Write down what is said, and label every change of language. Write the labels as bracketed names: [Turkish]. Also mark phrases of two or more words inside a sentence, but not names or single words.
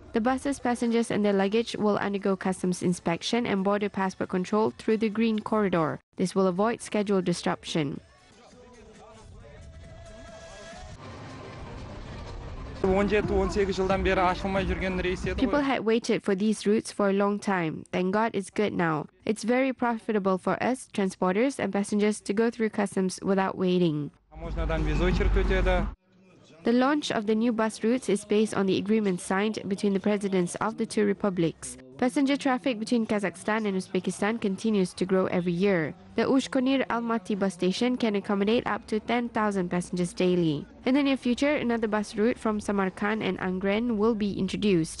[English] The buses, passengers and their luggage will undergo customs inspection and border passport control through the green corridor. This will avoid schedule disruption. [Kazakh] 17-18 жылдан бері ашылмай жүрген рейс еді [English] People [Kazakh] ғой. [English] had waited for these routes for a long time. Thank God it's good now. It's very profitable for us, transporters and passengers, to go through customs without waiting. [Kazakh] Таможнядан [Russian] без очередь [Kazakh] өтеді. [English] The launch of the new bus routes is based on the agreement signed between the presidents of the two republics. Passenger traffic between Kazakhstan and Uzbekistan continues to grow every year. The Ushkonir Almaty bus station can accommodate up to 10,000 passengers daily. In the near future, another bus route from Samarkand and Angren will be introduced.